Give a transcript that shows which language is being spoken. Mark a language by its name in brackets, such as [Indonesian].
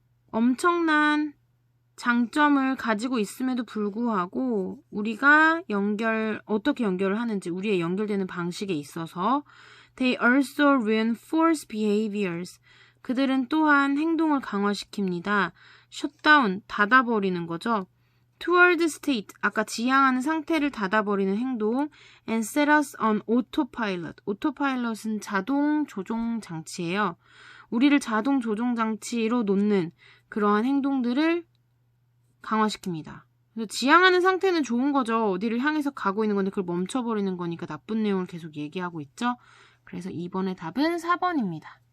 [Korean] 엄청난 장점을 가지고 있음에도 불구하고 우리가 어떻게 연결을 하는지 우리의 연결되는 방식에 있어서 [English] they also reinforce behaviors. [Korean] 그들은 또한 행동을 강화시킵니다. shutdown, 닫아버리는 거죠. [English] toward state, [Korean] 아까 지향하는 상태를 닫아버리는 행동 [English] and set us on autopilot. [Korean] autopilot은 자동 조종 장치예요. 우리를 자동 조종 장치로 놓는 그러한 행동들을 강화시킵니다. 그래서 지향하는 상태는 좋은 거죠. 어디를 향해서 가고 있는 건데 그걸 멈춰버리는 거니까 나쁜 내용을 계속 얘기하고 있죠. 그래서 2번의 답은 4번입니다.